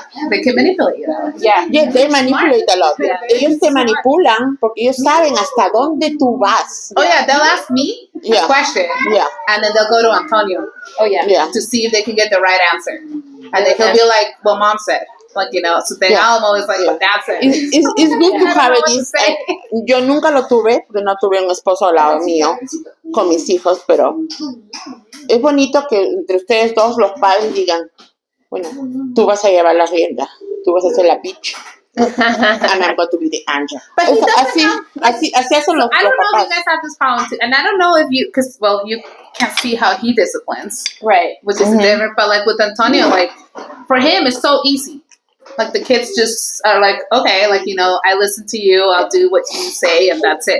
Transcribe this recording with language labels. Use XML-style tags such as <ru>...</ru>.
<en>They can manipulate you. Yeah. Yeah, they manipulate a lot.</en> <es>Ellos te manipulan porque ellos saben hasta dónde tú vas.</es> <en>Oh, yeah. They'll ask me a question. Yeah. And then they'll go to Antonio. Oh, yeah. To see if they can get the right answer. And then he'll be like, well, mom said. Like, so then I'm always like, but that's it. It's good to have it.</en> <es>Yo nunca lo tuve, porque no tuve un esposo al lado mío con mis hijos, pero es bonito que entre ustedes dos, los padres, digan, bueno, tú vas a llevar la rienda, tú vas a ser la bitch,</es> <en>and I'm going to be the angel. But</en> <es>así hacen los papás.</es> <en>I don't know if you guys have this problem too, and I don't know if you can see how he disciplines, right? Which is different, but like with Antonio, like for him, it's so easy. Like the kids just are like, okay, like, I listen to you, I'll do what you say, and that's it.</en>